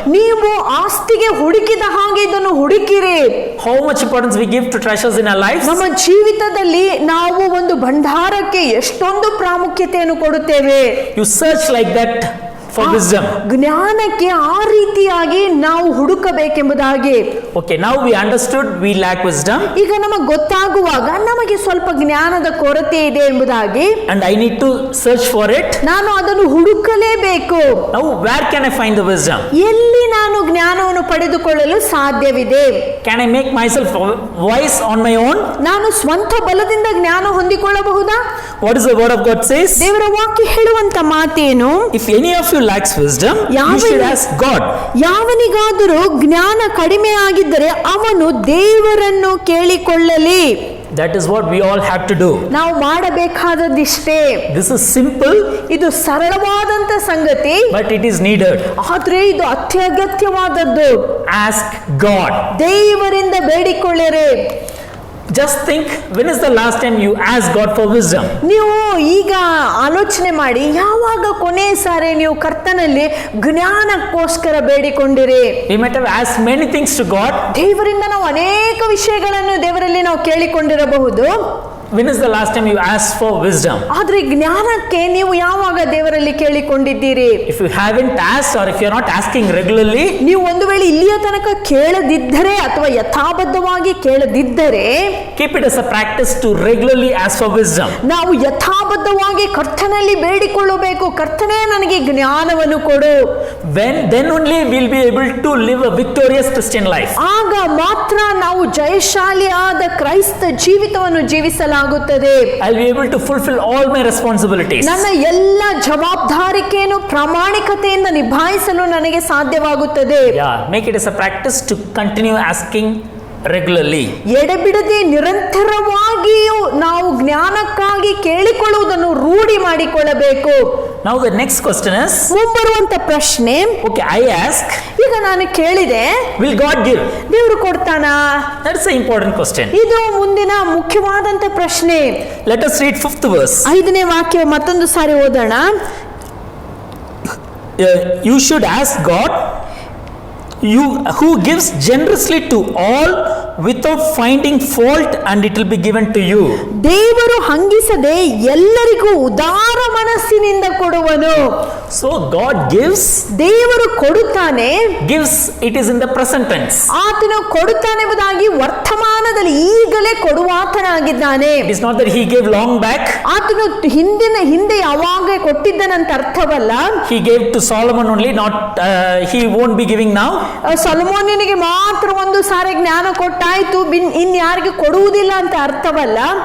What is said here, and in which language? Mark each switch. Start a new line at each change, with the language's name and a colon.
Kannada: ನೀವು ಆಸ್ತಿಗೆ ಹುಡುಕಿದ ಹಾಗೆ ಇದನ್ನು ಹುಡುಕಿರಿ.
English: How much importance we give to treasures in our lives?
Kannada: ನಮ್ಮ ಜೀವಿತದಲ್ಲಿ ನಾವು ಒಂದು ಭಂಡಾರಕ್ಕೆ ಎಷ್ಟೊಂದು ಪ್ರಾಮುಖ್ಯತೆಯನ್ನು ಕೊಡುತ್ತೇವೆ.
English: You search like that for wisdom.
Kannada: ಜ್ಞಾನಕ್ಕೆ ಆ ರೀತಿಯಾಗಿ ನಾವು ಹುಡುಕಬೇಕೆಂಬುದಾಗಿ.
English: Okay, now we understood we lack wisdom.
Kannada: ಈಗ ನಮಗೆ ಗೊತ್ತಾಗುವಾಗ ನಮಗೆ ಸ್ವಲ್ಪ ಜ್ಞಾನದ ಕೊರತೆ ಇದೆ ಎಂಬುದಾಗಿ,
English: And I need to search for it.
Kannada: ನಾನು ಅದನ್ನು ಹುಡುಕಲೇಬೇಕು.
English: Now where can I find the wisdom?
Kannada: ಎಲ್ಲಿ ನಾನು ಜ್ಞಾನವನ್ನು ಪಡೆದುಕೊಳ್ಳಲು ಸಾಧ್ಯವಿದೆ?
English: Can I make myself wise on my own?
Kannada: ನಾನು ಸ್ವಂತ ಬಲದಿಂದ ಜ್ಞಾನ ಹೊಂದಿಕೊಳ್ಳಬಹುದಾ?
English: What is the word of God says?
Kannada: ದೇವರ ವಾಕ್ಯ ಹೇಳುವಂತ ಮಾತೇನು?
English: If any of you lacks wisdom, you
Kannada: ಯಾವನಿ-
English: should ask God.
Kannada: ಯಾವನಿಗಾದರೂ ಜ್ಞಾನ ಕಡಿಮೆ ಆಗಿದ್ದರೆ ಅವನು ದೇವರನ್ನು ಕೇಳಿಕೊಳ್ಳಲಿ.
English: That is what we all have to do.
Kannada: ನಾವು ಮಾಡಬೇಕಾದದಿಷ್ಟೇ.
English: This is simple,
Kannada: ಇದು ಸರಳವಾದಂತ ಸಂಗತಿ,
English: but it is needed.
Kannada: ಆದ್ರೆ ಇದು ಅತ್ಯಗತ್ಯವಾದದ್ದು.
English: Ask God.
Kannada: ದೇವರಿಂದ ಬೇಡಿಕೊಳ್ಳಿರಿ.
English: Just think, when is the last time you asked God for wisdom?
Kannada: ನೀವು ಈಗ ಆಲೋಚನೆ ಮಾಡಿ, ಯಾವಾಗ ಕೊನೆ ಸಾರಿ ನೀವು ಕರ್ತನಲ್ಲಿ ಜ್ಞಾನಕ್ಕೋಸ್ಕರ ಬೇಡಿಕೊಂಡಿರಿ?
English: We might have asked many things to God.
Kannada: ದೇವರಿಂದ ನಾವು ಅನೇಕ ವಿಷಯಗಳನ್ನು ದೇವರಲ್ಲಿ ನಾವು ಕೇಳಿಕೊಂಡಿರಬಹುದು.
English: When is the last time you asked for wisdom?
Kannada: ಆದ್ರೆ ಜ್ಞಾನಕ್ಕೆ ನೀವು ಯಾವಾಗ ದೇವರಲ್ಲಿ ಕೇಳಿಕೊಂಡಿದ್ದೀರಿ?
English: If you haven't asked, or if you are not asking regularly,
Kannada: ನೀವು ಒಂದು ವೇಳೆ ಇಲ್ಲಿಯ ತನಕ ಕೇಳದಿದ್ದರೆ ಅಥವಾ ಯಥಾಬದ್ಧವಾಗಿ ಕೇಳದಿದ್ದರೆ,
English: keep it as a practice to regularly ask for wisdom.
Kannada: ನಾವು ಯಥಾಬದ್ಧವಾಗಿ ಕರ್ತನಲ್ಲಿ ಬೇಡಿಕೊಳ್ಳಬೇಕು, ಕರ್ತನೇ ನನಗೆ ಜ್ಞಾನವನ್ನು ಕೊಡು.
English: Then only we'll be able to live a victorious Christian life.
Kannada: ಆಗ ಮಾತ್ರ ನಾವು ಜಯಶಾಲಿಯಾದ ಕ್ರೈಸ್ತ ಜೀವಿತವನ್ನು ಜೀವಿಸಲಾಗುತ್ತದೆ.
English: I'll be able to fulfill all my responsibilities.
Kannada: ನನ್ನ ಎಲ್ಲ ಜವಾಬ್ದಾರಿಕೆಯನ್ನು ಪ್ರಾಮಾಣಿಕತೆಯಿಂದ ನಿಭಾಯಿಸಲು ನನಗೆ ಸಾಧ್ಯವಾಗುತ್ತದೆ.
English: Yeah, make it as a practice to continue asking regularly.
Kannada: ಎಡೆಬಿಡದೆ ನಿರಂತರವಾಗಿಯೂ ನಾವು ಜ್ಞಾನಕ್ಕಾಗಿ ಕೇಳಿಕೊಳ್ಳುವುದನ್ನು ರೂಢಿ ಮಾಡಿಕೊಳ್ಳಬೇಕು.
English: Now the next question is,
Kannada: ಮುಂಬರುವಂತ ಪ್ರಶ್ನೆ,
English: okay, I ask,
Kannada: ಈಗ ನಾನು ಕೇಳಿದೆ,
English: will God give?
Kannada: ದೇವರು ಕೊಡ್ತಾನಾ?
English: That's an important question.
Kannada: ಇದು ಮುಂದಿನ ಮುಖ್ಯವಾದಂತ ಪ್ರಶ್ನೆ.
English: Let us read 5th verse.
Kannada: 5ನೇ ವಾಕ್ಯ ಮತ್ತೊಂದು ಸಾರಿ ಓದೋಣ.
English: You should ask God, you who gives generously to all without finding fault, and it will be given to you.
Kannada: ದೇವರು ಹಂಗಿಸದೆ ಎಲ್ಲರಿಗೂ ಉದಾರ ಮನಸ್ಸಿನಿಂದ ಕೊಡುವನು.
English: So God gives,
Kannada: ದೇವರು ಕೊಡುತ್ತಾನೆ.
English: gives, it is in the present tense.
Kannada: ಆತನು ಕೊಡುತ್ತಾನೆ ಎಂಬುದಾಗಿ ವರ್ತಮಾನದಲ್ಲಿ ಈಗಲೇ ಕೊಡುವಾತನಾಗಿದ್ದಾನೆ.
English: It is not that he gave long back.
Kannada: ಆತನು ಹಿಂದೆ ಯಾವಾಗ ಕೊಟ್ಟಿದ್ದನಂತ ಅರ್ಥವಲ್ಲ.
English: He gave to Solomon only, not he won't be giving now.
Kannada: ಸೊಲೊಮೋನನಿಗೆ ಮಾತ್ರ ಒಂದು ಸಾರಿ ಜ್ಞಾನ ಕೊಟ್ಟಾಯ್ತು, ಇನ್ಯಾರಿಗೆ ಕೊಡುವುದಿಲ್ಲ ಅಂತ ಅರ್ಥವಲ್ಲ.